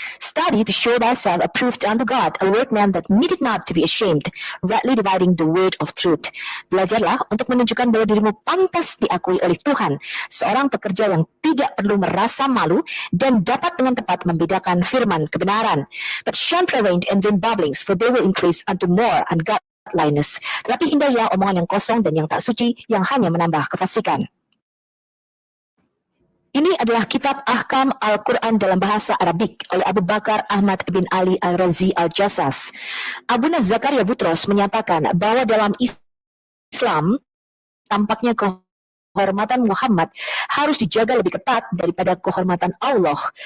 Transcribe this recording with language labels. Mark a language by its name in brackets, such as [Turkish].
[English] Study to show thyself approved unto God, a workman that needeth not to be ashamed, rightly dividing the word of truth. [Indonesian] Belajarlah untuk menunjukkan bahwa dirimu pantas diakui oleh Tuhan, seorang pekerja yang tidak perlu merasa malu dan dapat dengan tepat membedakan firman kebenaran. [English] But shun prevailed and vain babblings, for they will increase unto more ungodliness. [Indonesian] Tetapi hindarilah omongan yang kosong dan yang tak suci, yang hanya menambah kefasikan. Ini adalah kitab Ahkam Al-Quran dalam bahasa Arabik oleh Abu Bakar Ahmad bin Ali Al-Razi Al-Jassas. Abuna Zakaria Butros menyatakan bahwa dalam Islam tampaknya kehormatan Muhammad harus dijaga lebih ketat daripada kehormatan Allah.